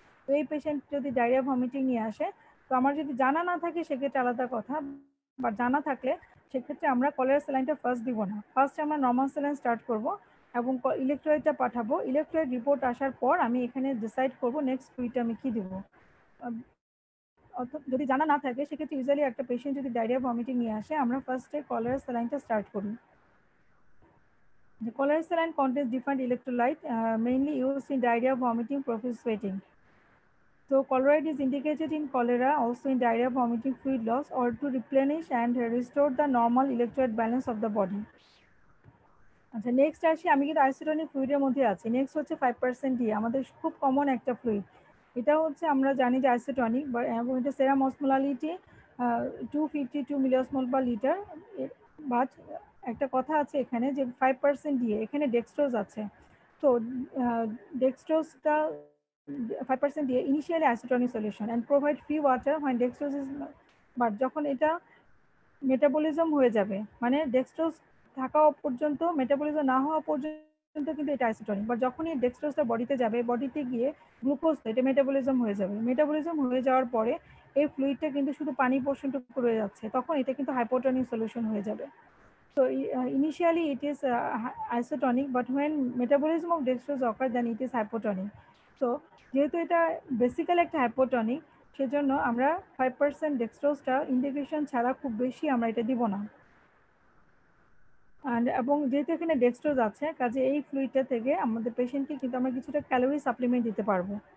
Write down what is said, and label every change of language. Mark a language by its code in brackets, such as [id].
[bn] তো এই পেশেন্ট যদি ডায়রিয়া ভমিটিং নিয়ে আসে, তো আমার যদি জানা না থাকে সেক্ষেত্রে আলাদা কথা, বা জানা থাকলে সেক্ষেত্রে আমরা কলেরা স্যালাইনটা ফার্স্ট দিব না, ফার্স্ট আমরা নর্মাল স্যালাইন স্টার্ট করব এবং ইলেকট্রোলাইটটা পাঠাবো। ইলেকট্রোলাইট রিপোর্ট আসার পর আমি এখানে ডিসাইড করব নেক্সট ফ্লুইডটা আমি কি দিব। যদি জানা না থাকে সেক্ষেত্রে ইউজুয়ালি একটা পেশেন্ট যদি ডায়রিয়া ভমিটিং নিয়ে আসে, আমরা ফার্স্টে কলেরা স্যালাইনটা স্টার্ট করি। [en] The cholera saline contains different electrolyte, mainly used in diarrhea, vomiting, profuse sweating. So chloride is indicated in cholera, also in diarrhea, vomiting, fluid loss, or to replenish and restore the normal electrolyte balance of the body. [bn] আচ্ছা, next আসি, আমি কিন্তু isotonic ফ্লুইডের মধ্যে আছি। Next হচ্ছে 5% D, আমাদের খুব common একটা ফ্লুইড। এটা হচ্ছে আমরা জানি যে আইসোটনিক, এবং এটা সেরাম অসমোলারিটি 252 মিলিঅসমোল পার লিটার। বাট একটা কথা আছে এখানে যে 5% দিয়ে এখানে ডেক্সট্রোজ আছে। তো ডেক্সট্রোজটা 5% দিয়ে [en] initially isotonic solution and provide free water when dextrose is [bn] but যখন এটা মেটাবলিজম হয়ে যাবে মানে ডেক্সট্রোজ থাকা পর্যন্ত মেটাবলিজম না হওয়া পর্যন্ত কিন্তু এটা আইসোটনিক, বা যখনই ডেক্সট্রোজটা বডিতে যাবে, বডিতে গিয়ে গ্লুকোজ এটা মেটাবলিজম হয়ে যাবে। মেটাবলিজম হয়ে যাওয়ার পরে এই ফ্লুইডটা কিন্তু শুধু পানি পোর্শনটুকু রয়ে যাচ্ছে, তখন এটা কিন্তু হাইপোটনিক সলিউশন হয়ে যাবে। [en] So initially it is isotonic, but when metabolism of dextrose occur, then it is hypotonic. [bn] So যেহেতু এটা বেসিক্যালি একটা হাইপোটনিক, সেজন্য আমরা 5% ডেক্সট্রোজটা ইন্ডিকেশন ছাড়া খুব বেশি আমরা এটা দিব না। এবং যেহেতু এখানে ডেক্সট্রোজ আছে, কাজে এই ফ্লুইডটা থেকে আমাদের পেশেন্টকে কিন্তু আমরা কিছুটা ক্যালোরি সাপ্লিমেন্ট দিতে পারবো।